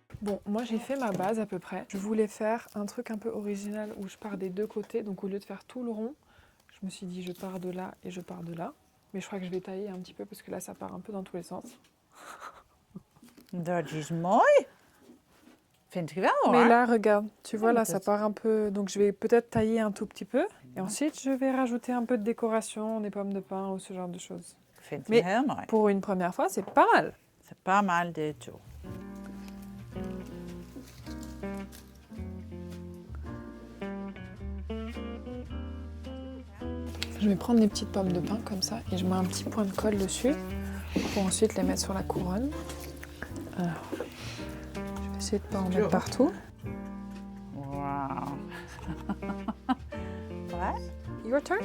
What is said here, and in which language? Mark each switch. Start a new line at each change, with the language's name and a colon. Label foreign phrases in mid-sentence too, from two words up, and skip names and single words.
French: Bon, moi j'ai fait ma base à peu près. Je voulais faire un truc un peu original où je pars des deux côtés. Donc au lieu de faire tout le rond, je me suis dit je pars de là et je pars de là. Mais je crois que je vais tailler un petit peu parce que là ça part un peu dans tous les sens.
Dutch: Dat is mooi. Vind ik wel hoor.
French: Mais là, regarde, tu vois, mais là, ça peut-être- part un peu... Donc, je vais peut-être tailler un tout petit peu. Et ensuite, je vais rajouter un peu de décoration, des pommes de pin ou ce genre de choses.
Dutch: Vind ik
French: Mais-
Dutch: heel mooi.
French: Pour une première fois, c'est pas mal. C'est pas mal du tout. Je vais prendre des petites pommes de pin comme ça et je mets un petit point de colle dessus pour ensuite les mettre sur la couronne. Alors, je vais essayer de pas en mettre partout.
English: Wow. What? Your turn.